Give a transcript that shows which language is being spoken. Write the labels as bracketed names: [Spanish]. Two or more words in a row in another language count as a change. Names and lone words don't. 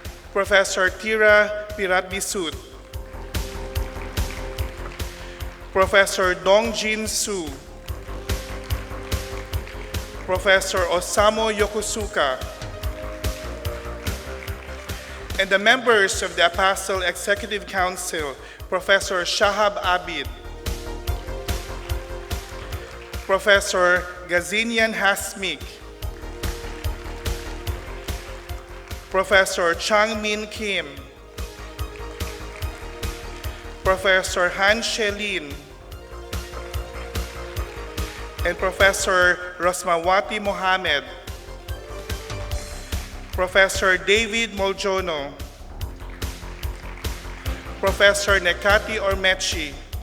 [English] Professor Tira Piratbisut, Professor Dongjin Su, Professor Osamu Yokosuka, and the members of the APASL Executive Council, Professor Shahab Abid, Professor Gazinian Hasmik, Professor Chang Min Kim, Professor Han Shelin, and Professor Rosmawati Mohammed, Professor David Moljono, Professor Nekati Ormechi,